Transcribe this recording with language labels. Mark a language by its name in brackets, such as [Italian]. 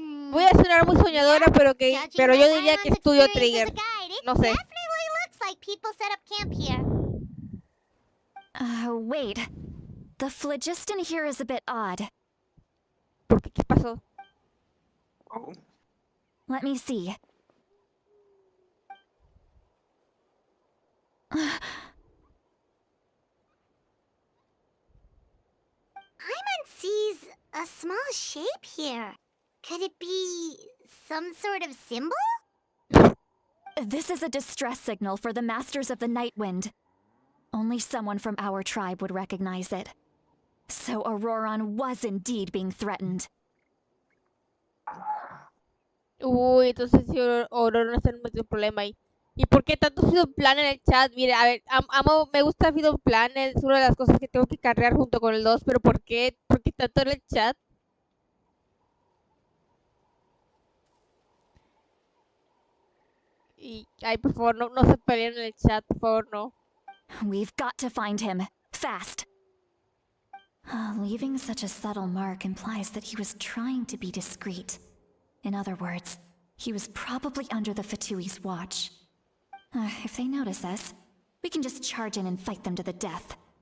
[Spanish] Voy a sonar muy soñadora, pero yo diría que estudio Trigger. No sé. [English] Definitely looks like people set up camp here. Wait. The phlogiston here is a bit odd. [Spanish] ¿Por qué? ¿Qué pasó? [English] Let me see. Paimon sees a small shape here. Could it be some sort of symbol? This is a distress signal for the Masters of the Night Wind. Only someone from our tribe would recognize it. So Auroron was indeed being threatened. [Spanish] Uy, entonces si Aurora no está en un problema ahí. ¿Y por qué tanto Freedom Planet en el chat? Mire, a ver, me gusta Freedom Planet, es una de las cosas que tengo que carrear junto con el 2, pero ¿por qué tanto en el chat? Y, ay, por favor, no se peleen en el chat, por favor, no. [English] We've got to find him. Fast. Leaving such a subtle mark implies that he was trying to be discreet. In other words, he was probably under the Fatui's watch. If they notice us, we can just charge in and fight them to the death.